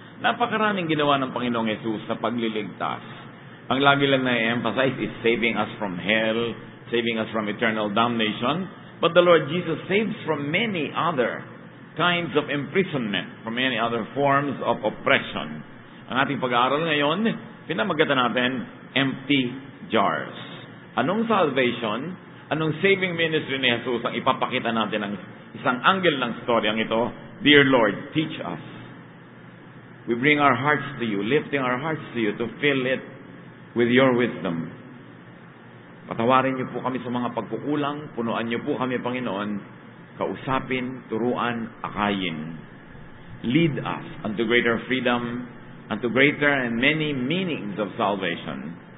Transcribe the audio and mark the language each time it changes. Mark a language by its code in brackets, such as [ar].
[tl] Napakaraming ginawa ng Panginoong Yesus sa pagliligtas. Ang lagi lang na-emphasize [en] is saving us from hell, saving us from eternal damnation. But the Lord Jesus saves from many other kinds of imprisonment, from many other forms of oppression. [tl] Ang ating pag-aaral ngayon, pinamagatan natin, empty jars. Anong salvation, anong saving ministry ni Jesus ang ipapakita natin ng isang angle ng storyang ito? [en] Dear Lord, teach us. We bring our hearts to you, lifting our hearts to you to fill it with your wisdom. [tl] Patawarin niyo po kami sa mga pagkukulang, punuan niyo po kami, Panginoon, kausapin, turuan, akayin. [en] Lead us unto greater freedom, unto greater and many meanings of salvation.